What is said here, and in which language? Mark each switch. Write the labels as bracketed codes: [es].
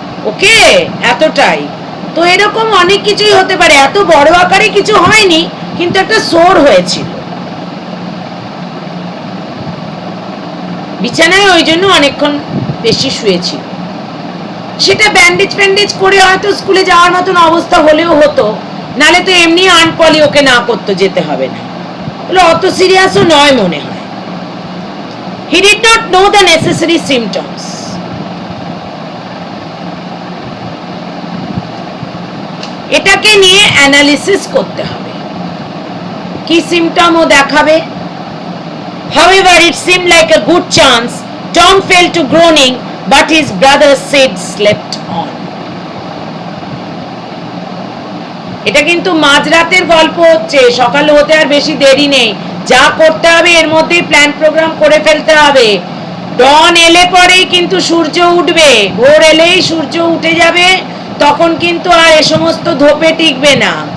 [bn] ওকে, এতটাই তো। এরকম অনেক কিছুই হতে পারে, এত বড় আকারে কিছু হয়নি, কিন্তু একটা সোর হয়েছিল বিছানায়, ওই জন্য অনেকক্ষণ বেশি শুয়েছিল। সেটা ব্যান্ডেজ ফ্যান্ডেজ করে হয়তো স্কুলে যাওয়ার মতন অবস্থা হলেও হতো, নালে তো এমনি আনপলি ওকে না করতো, যেতে হবে না, বলে অত সিরিয়াসও নয় মনে হয়। [en] He did not know the necessary symptoms. [bn] এটাকে নিয়ে অ্যানালিসিস করতে হবে, কি সিমটম ও দেখাবে। [en] However, it seemed like a good chance. Tom fell to groaning, but his brother Sid slept on. [bn] এটা কিন্তু মাঝরাতের গল্প হচ্ছে, সকালে হতে আর বেশি দেরি নেই, যা করতে হবে এর মধ্যেই প্ল্যান প্রোগ্রাম করে ফেলতে হবে। ডন এলে পরেই কিন্তু সূর্য উঠবে, ভোর এলেই সূর্য উঠে যাবে, তখন কিন্তু আর এ সমস্ত ধোপে টিকবে না।